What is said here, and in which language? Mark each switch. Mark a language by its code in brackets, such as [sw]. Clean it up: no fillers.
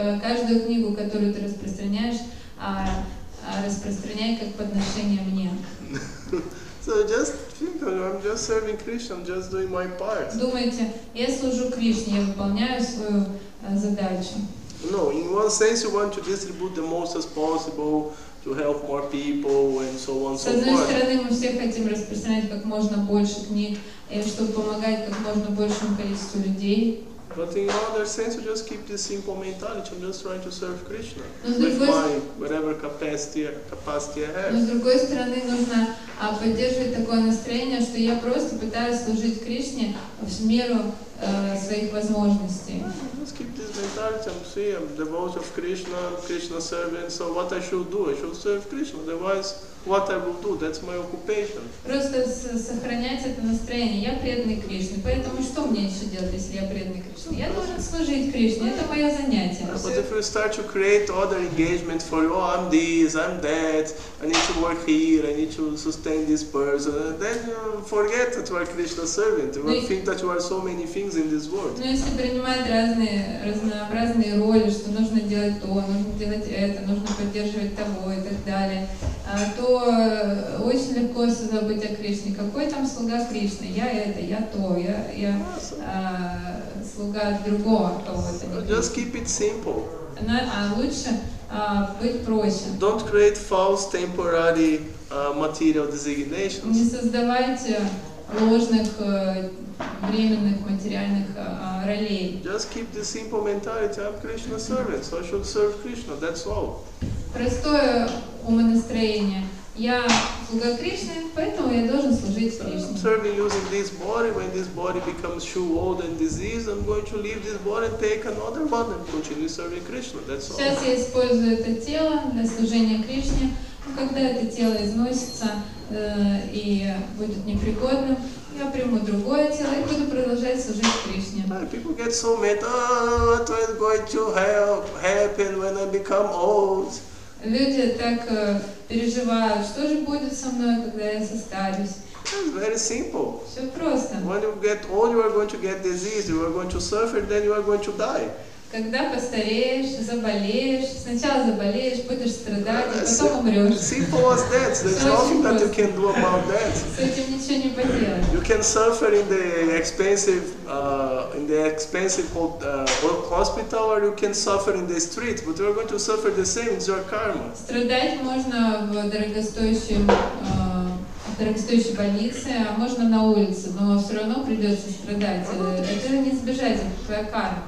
[ru] Каждую книгу, которую ты распространяешь, распространяй как подношение мне. [en] So just think, I'm just serving Krishna, I'm just doing my part. [ru] Думайте, я служу Кришне, я выполняю свою задачу. [en] No, in one sense you want to distribute the most as possible, to help more people and so on and so [ru] С одной [en] forth. [ru] стороны, мы все хотим распространять как можно больше книг, чтобы помогать как можно большему количеству людей. [en] But in another sense, you just keep this simple mentality. I'm just trying to serve Krishna [ru] Но с [en] with [ru] другой [en] my whatever capacity I [ru] Но с [en] have. [ru] другой стороны, нужно поддерживать такое настроение, что я просто пытаюсь служить Кришне в меру своих возможностей. [en] Just keep this mentality. I'm devoted of Krishna, Krishna servant. So what I should do? I should serve Krishna. Otherwise, what I will do? That's my occupation. [ru] Просто сохранять это настроение. Я преданный Кришне, поэтому что мне еще делать, если я преданный Кришне? Я должен служить Кришне, это мое занятие. [en] But if you start to create other engagement for you, oh, I'm this, I'm that, I need to work here, I need to sustain this person, and then you forget that you are Krishna's servant. You will think that you are so many things in this world. [ru] Но если принимать разнообразные роли, что нужно делать то, нужно делать это, нужно поддерживать того и так далее, то очень легко забыть о Кришне. Какой там слуга Кришны? Я это, я то, я слуга другого кого-то. [en] Just keep it simple. [ru] Лучше быть проще. [en] Don't create false temporary material designations. [ru] Не создавайте ложных временных материальных ролей. [en] Just keep the simple mentality. I'm Krishna's servant, so I should serve Krishna. That's all. [ru] Простое умонастроение. Я слуга Кришны, поэтому я должен служить Кришне. [en] I'm serving using this body. When this body becomes too old and diseased, I'm going to leave this body and take another one and continue serving Krishna. That's all. [ru] Сейчас я использую это тело для служения Кришне. Когда это тело износится и будет непригодным, я приму другое тело и буду продолжать служить Кришне. [en] People get so mad. Oh, what is going to happen when I become old? [ru] Люди так переживают, что же будет со мной, когда я состарюсь. [en] It's very simple. [ru] Все просто. [en] When you get old, you are going to get disease, you are going to suffer, then you are going to die. [ru] Когда постареешь, заболеешь, сначала заболеешь, будешь страдать, а потом умрешь. [en] Simple as that. There's nothing that you can do about that. [ru] С этим ничего не поделать. [en] You can suffer in the expensive hospital, or you can suffer in the street, but you are going to suffer the same. It's your karma. [ru] Страдать можно в дорогостоящей больнице, а можно на улице, но все равно придется страдать. Это не избежать, это твоя карма.